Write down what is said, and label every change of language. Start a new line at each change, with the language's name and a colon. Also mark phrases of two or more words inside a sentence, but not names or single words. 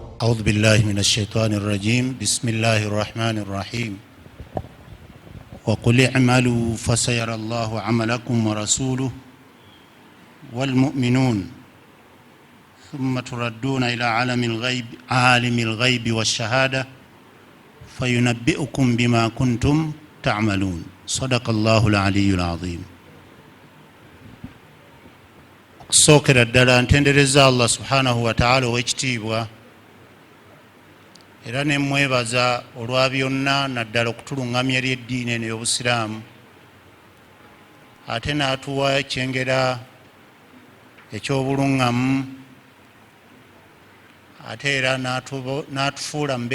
Arabic: أعوذ بالله من الشيطان الرجيم بسم الله الرحمن الرحيم وقل اعملوا فسيرى الله عملكم ورسوله والمؤمنون ثم تردون إلى عالم الغيب والشهادة فينبئكم بما كنتم تعملون صدق الله العلي العظيم.
Ganda: Sookera ddala ntendereza Allah
Arabic: سبحانه وتعالى
Ganda: ow'ekitiibwa era ne mwebaza olwa byonna naddala okutuluŋŋamya eri eddiini eno y'obusiraamu ate n'atuwa ekyengera eky'obuluŋŋamu ate era n'atufuula mu